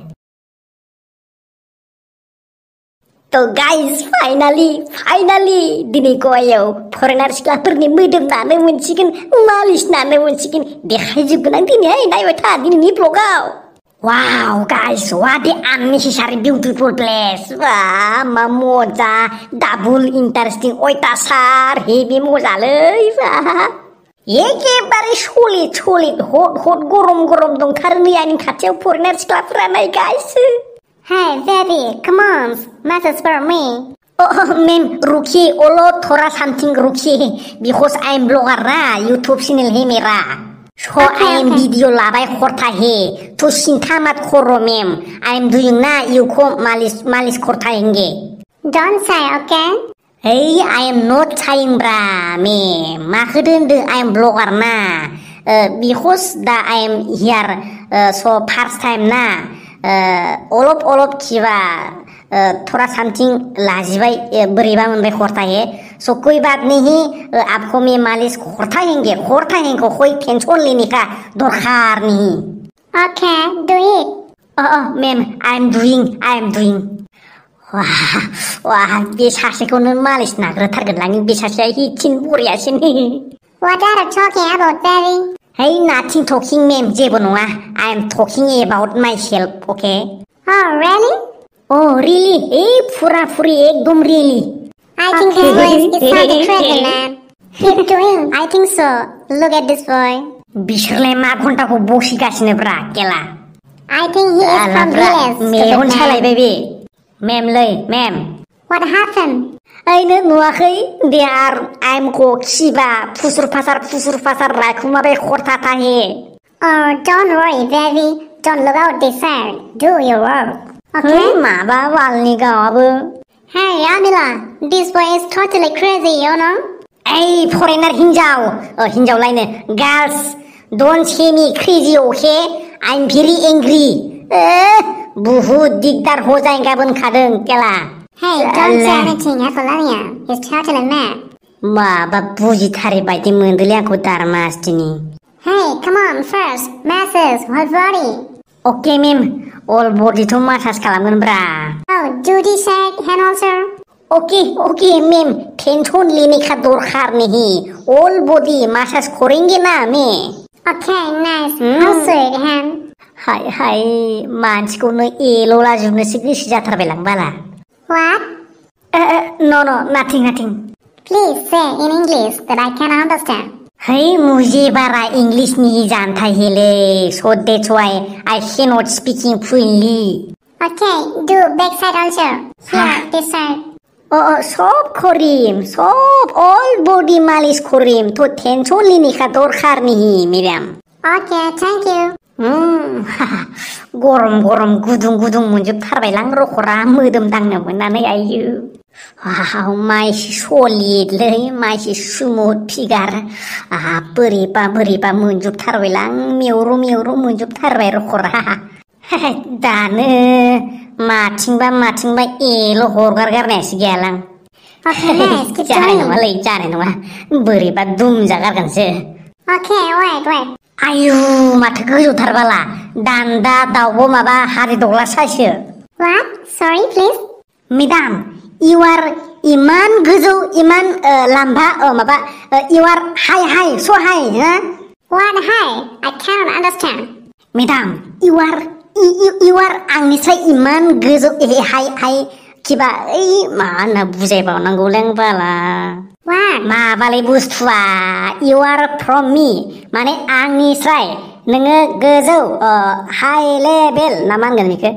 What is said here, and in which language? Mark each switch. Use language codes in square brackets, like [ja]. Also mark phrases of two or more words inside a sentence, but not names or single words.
[brx] तो गाइस फाइनाली दिनै गयाव फरेनार सिख्लाफोरनि मोदोम नानो मोनसिगोन मालिस नानो मोनसिगोन देखायजोबगोन आं दिनै नायबाय था दिनैनि ब्लगाव वाव गाइस [en] what a unnecessary beautiful place [brx] मा मजा [en] double interesting [brx] अयथासार हेभि मजालै एखेबारे [en] solid hot [brx] गरम दंथारो नै आंनि खाथियाव फरेनार सिख्लाफोरा नाय गाइस [en] Hey baby, come on, message for me. [hi] Ma'am, रुकिए ओलो थोड़ा something रुकिए [en] because I am blogger [hi] ना [en] YouTube channel [hi] है मेरा [en] so I am video [hi] लाबाय करता है तो चिंता मत करो मैम [en] I am doing [hi] ना you को मालिश करता हैंगे [en] Don't say, okay? Hey, I am not saying [brx] ब्रा मैम माखो दोनदो [en] I am blogger ना because da I am here so first time [hi] ना [brx] अलप खिबा थोड़ा समथिंग लाजिबाय बोरैबा मोनबाय [hi] करता है सो कोई बात नहीं आपको मैं मालिश करता हैंगे कोई टेंशन लेने का दरकार नहीं [en] Okay, do it. [brx] मैम [en] I am doing [brx] वाह बे सासेखौनो मालिश नाग्रोथारगोनलां बे सासेया हिथिन बरियासिन [en] What are you talking about, baby? Hey, nothing talking, ma'am. [brx] जेबो नङा. [en] I am talking about myself, okay? Oh, really? Oh, really? [brx] फुरी एकदम really. [en] I think this boy is something crazy, man. Keep doing. I think so. Look at this boy. [brx] बिसोरलाय मा घन्टाखौ बसिगासिनो ब्रा केला. [en] I think he is from village. [brx] मेगन सालायबाय बे. मैम. [en] What happened? [brx] आइनो नुवाखै देयार आइमखौ खिबा फुसुर फासार रायखुमाबाय खरथा थाहे [en] Oh, don't worry, baby. Don't look out this side. Do your work. Okay? [brx] माबा वालनि गावाबो [en] Hey, Amila. This boy is totally crazy, you know? [brx] फरेनार हिन्जावलायनो [en] girls don't say me crazy, okay? I'm very angry [hi] बहुत दिगदार हो जाएगा [brx] बनखादों केला [en] Hey, don't say anything, Apollonia. He's totally mad. [brx] माबा बुजिथारै बायदि मोनदोंलै आंखौ दारमास दिनै [en] Hey, come on, first. Masses, whole body. okay ma'am all body massage [brx] खालामगोन ब्रा [en] Oh, do the side, hand also. okay ma'am [hi] टेंशन लेने का दरकार नहीं [en] all body massage [hi] करेंगे ना मैं [en] Okay, nice. How sweet, hand. [brx] हाय मानसिखौनो एल'लाजोबनोसो गोसो जाथारबायलां बाला [en] What? no nothing Please say in English that I can understand. [hi] है मुझे बारा इंग्लिश नहीं जानता है ले [en] so that's why I cannot speaking fluently Okay, do backside also. Here, this side. [hi] सब करीम सब [en] all body [hi] मालिश करीम तो टेंशन लेने का दरकार नहीं मेडम [en] Okay, thank you. [brx] गरम गुदुं मोनजोबथारबायलां रखरा मोदोम दांनो मोननानै आयो माइसि सलिडलै माइसि [en] smooth figure [brx] बोरैबा मोनजोबथारबायलां मेवरो मोनजोबथारबाय रखरा दानो माथिंबा एल' हरगारनायासो गैयालां [en] Okay, nice. Keep [brx] जानाय [en] going. [brx] नङालै जानाय नङा बोरैबा दुमजागारगोनसो [en] Okay, wait. [brx] आयु माथो गोजौथारबाला दान्दा दाउब' माबा हारि दग्ला साइसो [en] What? Sorry, please. madam you are [brx] इमान गोजौ इमान लाम्बा माबा [en] you are high so high What? Hi. I cannot understand. madam you are [brx] आंनिफ्राय इमान गोजौ हाइ किबा ओइ मा होनना बुजायबावनांगौलै बाला [en] What? [brx] माबालै बुस्थुआ [en] you are from me [brx] माने आंनिफ्राय नोङो गोजौ [en] high level [brx] ना मा होनगोन बेखौ